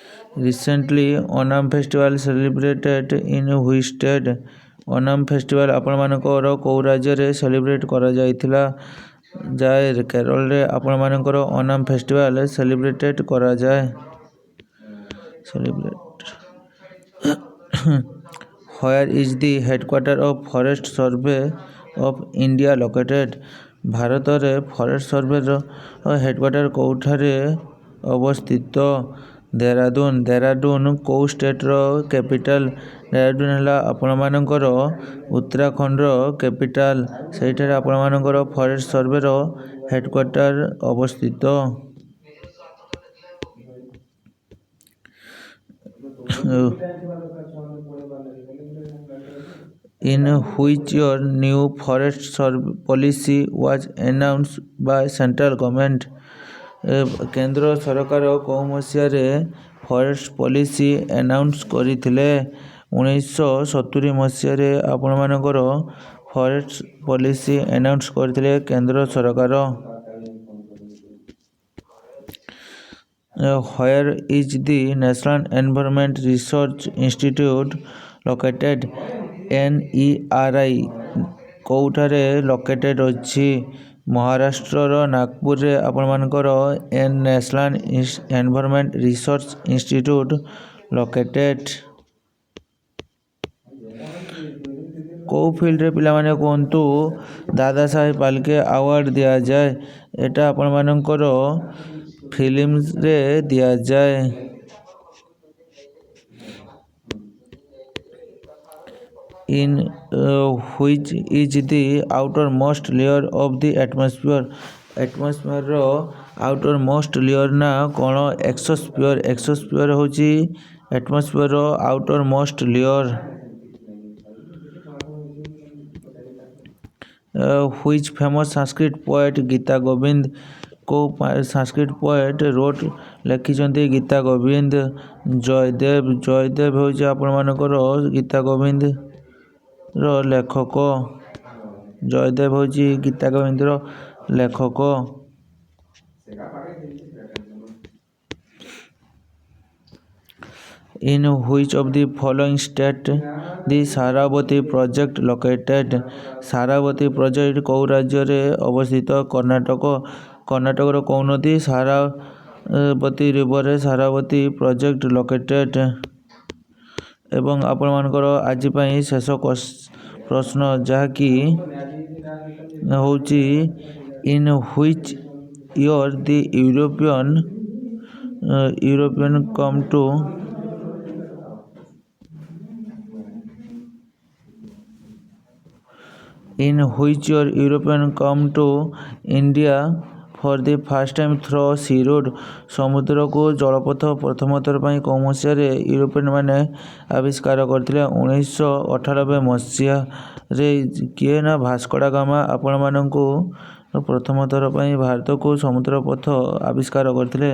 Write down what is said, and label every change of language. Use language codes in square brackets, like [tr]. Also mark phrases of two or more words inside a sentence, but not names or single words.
[en] Recently Onam festival celebrated in which state? [or] ଓନାମ୍ ଫେଷ୍ଟିଭାଲ ଆପଣମାନଙ୍କର କେଉଁ ରାଜ୍ୟରେ ସେଲିବ୍ରେଟ୍ କରାଯାଇଥିଲା? ଯାଏ କେରଳରେ ଆପଣମାନଙ୍କର ଓନାମ୍ ଫେଷ୍ଟିଭାଲ ସେଲିବ୍ରେଟେଡ୍ କରାଯାଏ। [en] Where is the headquarter of Forest Survey of India located? [or] ଭାରତରେ ଫରେଷ୍ଟ ସର୍ଭେର ହେଡ଼କ୍ୱାର୍ଟର କେଉଁଠାରେ ଅବସ୍ଥିତ? ଦେହରାଦୁନ। ଦେହରାଦୁନ କେଉଁ [en] state capital? [or] ଦେହରାଦୁନ ହେଲା ଆପଣମାନଙ୍କର ଉତ୍ତରାଖଣ୍ଡର କ୍ୟାପିଟାଲ। ସେଇଠାରେ ଆପଣମାନଙ୍କର ଫରେଷ୍ଟ ସର୍ଭେର ହେଡ଼କ୍ୱାର୍ଟର ଅବସ୍ଥିତ। [en] In which year new forest policy was announced by central government? [or] କେନ୍ଦ୍ର ସରକାର କେଉଁ ମସିହାରେ [en] forest policy announce [or] କରିଥିଲେ? 1970 ମସିହାରେ ଆପଣମାନଙ୍କର [en] forest policy announce [or] କରିଥିଲେ କେନ୍ଦ୍ର ସରକାର। [en] Where is the National Environment Research Institute located? [or] NERI କେଉଁଠାରେ ଲୋକେଟେଡ୍ ଅଛି? ମହାରାଷ୍ଟ୍ରର ନାଗପୁରରେ ଆପଣମାନଙ୍କର ନ୍ୟାସନାଲ୍ ଏନଭାରମେଣ୍ଟ ରିସର୍ଚ୍ଚ ଇନଷ୍ଟିଚ୍ୟୁଟ୍ ଲୋକେଟେଡ୍। କେଉଁ ଫିଲ୍ଡରେ ପିଲାମାନେ କୁହନ୍ତୁ ଦାଦା ସାହେବ ଫାଲକେ ଆୱାର୍ଡ଼ ଦିଆଯାଏ? ଏଟା ଆପଣମାନଙ୍କର ଫିଲ୍ମରେ ଦିଆଯାଏ। [en] In which is the outermost layer of the atmosphere? atmosphere outermost layer [or] ନା କ'ଣ? ଏକ୍ସୋସ୍ଫିୟର। ଏକ୍ସୋସ୍ଫିୟର ହେଉଛି [en] atmosphere outermost layer. Which famous Sanskrit poet ଗୀତା ଗୋବିନ୍ଦ? [or] କେଉଁ [en] Sanskrit poet [or] ଲେଖିଛନ୍ତି ଗୀତା ଗୋବିନ୍ଦ? ଜୟଦେବ। ଜୟଦେବ ହେଉଛି ଆପଣମାନଙ୍କର ଗୀତା ଗୋବିନ୍ଦର ଲେଖକ। ଜୟଦେବ ହେଉଛି ଗୀତା ଗୋବିନ୍ଦର ଲେଖକ। [en] In which of the following state the Sharavati project located? [or] Sharavati project କେଉଁ ରାଜ୍ୟରେ ଅବସ୍ଥିତ? କର୍ଣ୍ଣାଟକ। କର୍ଣ୍ଣାଟକର କେଉଁ ନଦୀ? ସାରାବତୀ ରିଭରରେ ସାରାବତୀ ପ୍ରୋଜେକ୍ଟ ଲୋକେଟେଡ୍। ଏବଂ ଆପଣମାନଙ୍କର ଆଜି ପାଇଁ ଶେଷ ପ୍ରଶ୍ନ ଯାହାକି ହେଉଛି [en] In which year the European come to In which year European come to India for the first time through sea road? [or] ସମୁଦ୍ରକୁ ଜଳପଥ ପ୍ରଥମ ଥର ପାଇଁ କେଉଁ ମସିହାରେ ୟୁରୋପିଆନ ମାନେ ଆବିଷ୍କାର କରିଥିଲେ? 1998 ମସିହାରେ। କିଏ ନା ଭାସ୍କୋ ଡା ଗାମା ଆପଣମାନଙ୍କୁ ପ୍ରଥମ ଥର ପାଇଁ ଭାରତକୁ ସମୁଦ୍ର ପଥ ଆବିଷ୍କାର କରିଥିଲେ।